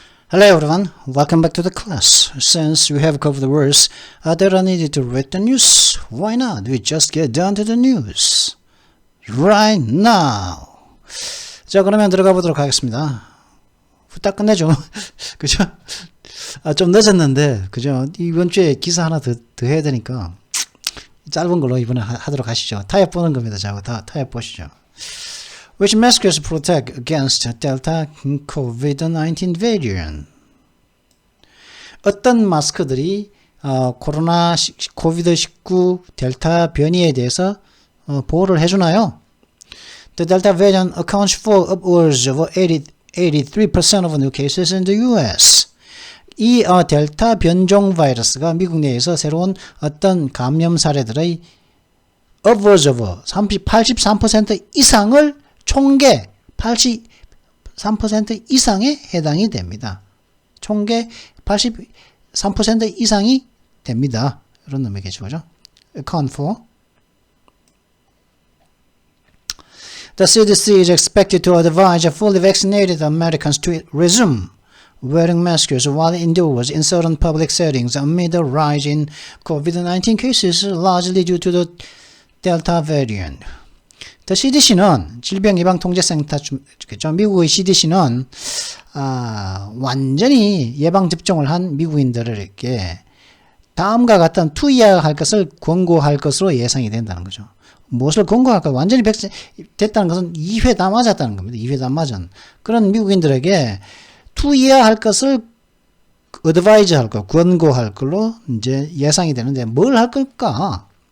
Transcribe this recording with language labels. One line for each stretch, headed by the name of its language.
English: Hello everyone, welcome back to the class. Since we have covered the words that are needed to read the news, why not we just get down to the news right now.
Korean: 자, 그러면 들어가 보도록 하겠습니다. 후딱 끝내죠. 그죠? 좀 늦었는데, 그죠? 이번 주에 기사 하나 더 해야 되니까 짧은 걸로 이번에 하도록 하시죠. 타협 보는 겁니다. 자, 타협 보시죠.
English: Which masks protect against Delta COVID-19 variant?
Korean: 어떤 마스크들이 코로나 코비드-19 델타 변이에 대해서 보호를 해주나요?
English: The Delta variant accounts for upwards of 83% of new cases in the US.
Korean: 이 델타 변종 바이러스가 미국 내에서 새로운 어떤 감염 사례들의
English: upwards of 83%
Korean: 이상을 총계 83% 이상에 해당이 됩니다. 총계 83% 이상이 됩니다. 이런 의미겠죠, 그죠?
English: Account for. The CDC is expected to advise fully vaccinated Americans to resume wearing masks while indoors in certain public settings amid a rise in COVID-19 cases, largely due to the Delta variant.
Korean: The CDC는 질병예방통제센터, 미국의 CDC는 완전히 예방접종을 한 미국인들에게 다음과 같은 투여할 것을 권고할 것으로 예상이 된다는 거죠. 무엇을 권고할까? 완전히 백신 됐다는 것은 2회 다 맞았다는 겁니다. 2회 다 맞은 그런 미국인들에게 투여할 것을 어드바이즈 할 것, 권고할 걸로 이제 예상이 되는데 뭘 할 걸까?